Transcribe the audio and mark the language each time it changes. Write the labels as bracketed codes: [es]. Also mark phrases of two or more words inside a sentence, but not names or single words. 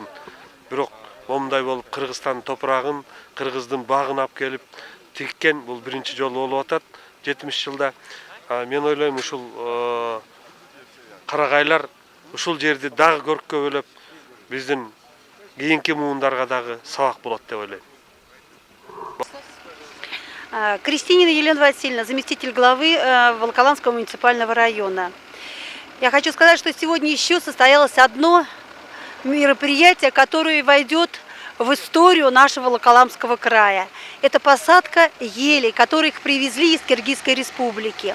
[ky] Бирок момундай болуп Кыргызстандын топурагын, кыргыздын багын алып келип тиккен, бул биринчи жолу болуп атат 70 жылда. Мен ойлойм, ушул карагайлар ушул жерди дагы көркөбөлөп, биздин кийинки муундарга дагы сабак болот деп ойлойм. [ru] Крестинина Елена Васильевна, заместитель главы Волоколамского муниципального района. Я хочу сказать, что сегодня еще состоялось одно мероприятие, которое войдет в историю нашего Волоколамского края. Это посадка елей, которых привезли из Киргизской республики.